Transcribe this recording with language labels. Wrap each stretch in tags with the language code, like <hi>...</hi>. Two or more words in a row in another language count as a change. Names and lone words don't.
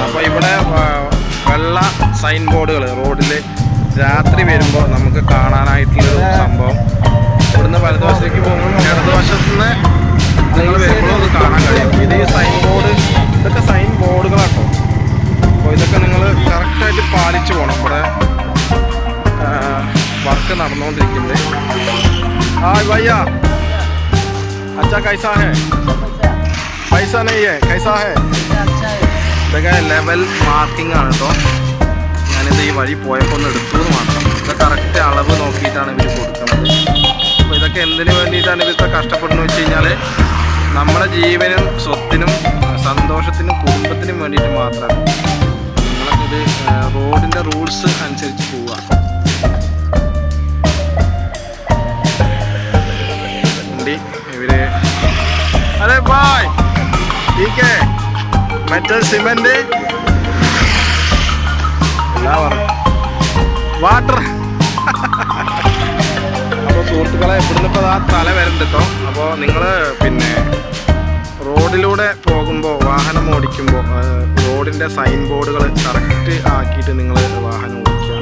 <ml>അപ്പോൾ ഇവിടെ വെള്ള സൈൻ ബോർഡുകൾ റോഡിൽ രാത്രി വരുമ്പോൾ നമുക്ക് കാണാനായിട്ടുള്ളൊരു സംഭവം. ഇവിടുന്ന് വലതുവശത്തേക്ക് പോകുമ്പോൾ ഇടതുവശത്തു നിന്ന് നിങ്ങൾ വരുമ്പോഴും അത് കാണാൻ കഴിയും. ഇത് ഈ</ml> <en>sign board,</en> <ml>ഇതൊക്കെ സൈൻ ബോർഡുകളാട്ടോ. അപ്പോൾ ഇതൊക്കെ നിങ്ങൾ കറക്റ്റായിട്ട് പാലിച്ചു പോകണം. ഇവിടെ വർക്ക് നടന്നുകൊണ്ടിരിക്കുന്നത്.</ml> <hi>हाँ भैया, अच्छा कैसा है? पैसा नहीं है, कैसा है?</hi> <ml>ഇതൊക്കെ</ml> <en>level marking</en> <ml>ആണ് കേട്ടോ. ഞാനിത് ഈ വഴി പോയപ്പോൾ ഒന്ന് എടുത്തു എന്ന് മാത്രം. ഇത് കറക്റ്റ് അളവ് നോക്കിയിട്ടാണ് ഇവർ കൊടുക്കുന്നത്. അപ്പോൾ ഇതൊക്കെ എന്തിനു വേണ്ടിയിട്ടാണ് ഇവർക്ക് കഷ്ടപ്പെടുന്നത് വെച്ച് കഴിഞ്ഞാൽ, നമ്മുടെ ജീവനും സ്വത്തിനും സന്തോഷത്തിനും കുടുംബത്തിനും വേണ്ടിയിട്ട് മാത്രമാണ്. നിങ്ങൾക്കിത് റോഡിൻ്റെ റൂൾസ് അനുസരിച്ച് പോവുക. ഇവര് അതെ ബായ്</ml> <hi>ठीक है</hi> <en>metal cement water.</en> <ml>അപ്പോൾ സുഹൃത്തുക്കളെ, ഇവിടുന്ന് ഇപ്പോൾ ആ തല വരുന്നുണ്ട് കേട്ടോ. അപ്പോൾ നിങ്ങൾ പിന്നെ റോഡിലൂടെ പോകുമ്പോൾ, വാഹനം ഓടിക്കുമ്പോൾ റോഡിൻ്റെ സൈൻ ബോർഡുകൾ കറക്റ്റ് ആക്കിയിട്ട് നിങ്ങൾ വാഹനം ഓടിക്കുക.</ml>